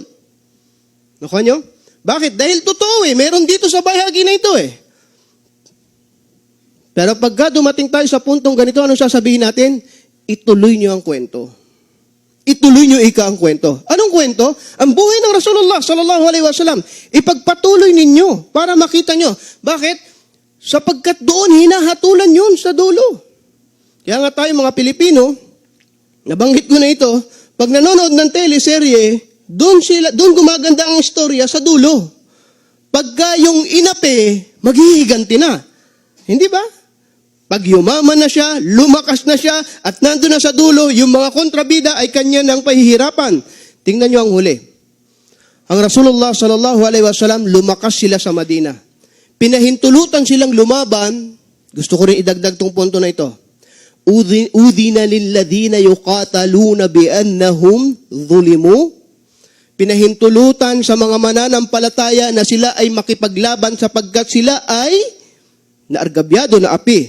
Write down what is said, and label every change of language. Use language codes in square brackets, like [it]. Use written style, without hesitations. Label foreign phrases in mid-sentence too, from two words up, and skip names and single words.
[tl] Nakuha nyo? Bakit? Dahil totoo meron dito sa bahagi na ito Pero pagka dumating tayo sa puntong ganito, anong sasabihin natin? Ituloy nyo ang kwento. Ituloy nyo ang kwento. Anong kwento? Ang buhay ng Rasulullah [ar] صلى الله عليه وسلم. [tl] Ipagpatuloy ninyo para makita nyo. Bakit? Sapagkat doon hinahatulan yun sa dulo. Kaya nga tayo mga Pilipino, nabanggit ko na ito, pag nanonood ng teleserye, doon gumaganda ang istorya sa dulo. Pagka yung inape, maghihiganti na. Hindi ba? Pag yumaman na siya, lumakas na siya, at nandun na sa dulo, yung mga kontrabida ay kanya ng pahihirapan. Tingnan nyo ang huli. Ang Rasulullah [ar] صلى الله عليه وسلم, [tl] lumakas sila sa Madina. Pinahintulutan silang lumaban. Gusto ko rin idagdag tong punto na ito. [ar] أذن للذين يقاتلون بأنهم ظلموا. [tl] Pinahintulutan sa mga mananampalataya na sila ay makipaglaban sapagkat sila ay naargabyado na api.